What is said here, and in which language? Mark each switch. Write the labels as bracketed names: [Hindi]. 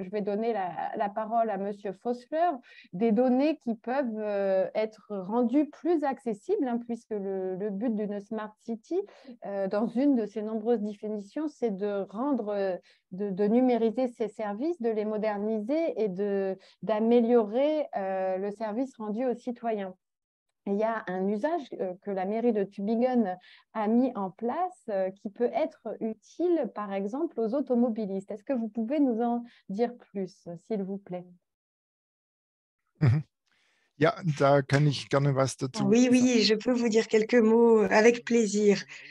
[French] Je vais donner la parole à Monsieur Fossler, des données qui peuvent être rendues plus accessibles, hein, puisque le but d'une Smart City, dans une de ses nombreuses définitions, c'est de rendre, de numériser ses services, de les moderniser et d'améliorer le service rendu aux citoyens. Il y a un usage que la mairie de Tübingen a mis en place qui peut être utile, par exemple, aux automobilistes. Est-ce que vous pouvez nous en dire plus, s'il vous plaît? [German] Ja, da kann ich gerne was dazu [French] Oui, oui, je peux vous dire quelques mots avec plaisir.